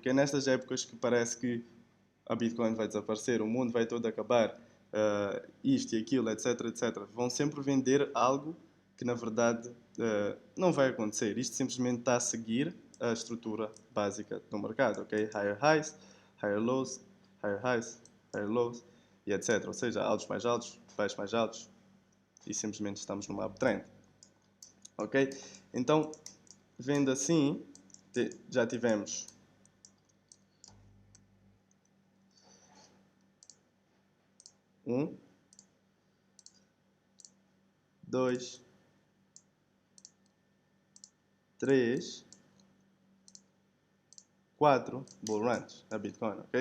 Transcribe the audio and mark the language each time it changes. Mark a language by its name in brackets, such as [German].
[Portuguese] Porque é nestas épocas que parece que a Bitcoin vai desaparecer, o mundo vai todo acabar, isto e aquilo, etc. Vão sempre vender algo que na verdade não vai acontecer. Isto simplesmente está a seguir a estrutura básica do mercado, ok? [English] Higher highs, higher lows, higher highs, higher lows e etc. [Portuguese] Ou seja, altos mais altos, baixos mais altos e simplesmente estamos numa uptrend, ok? Então, vendo assim, já tivemos 1, 2, 3, 4 bull runs na Bitcoin, ok?